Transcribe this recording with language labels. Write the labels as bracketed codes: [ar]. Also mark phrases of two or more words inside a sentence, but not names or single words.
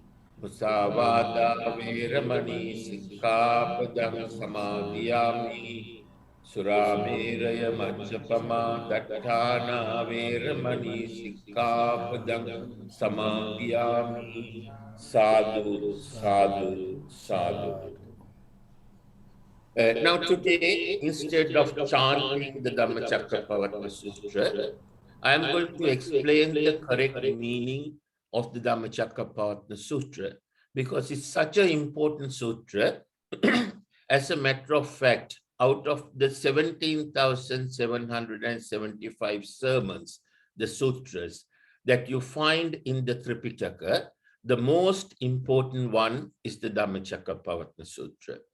[pi] Musavada veramani sikkhapadang samadhiyami. Surameraya majjapama dattana veramani sikkhapadang samadhiyami. Sadhu, sadhu, sadhu. [en] Now today, instead of chanting the Dhammachakka Sutra, I am going to explain the correct meaning of the Dhammachakka Sutra, because it's such an important sutra. As a matter of fact, out of the 17,775 sermons, the sutras that you find in the Tripitaka, the most important one is the Dhammachakka Sutra.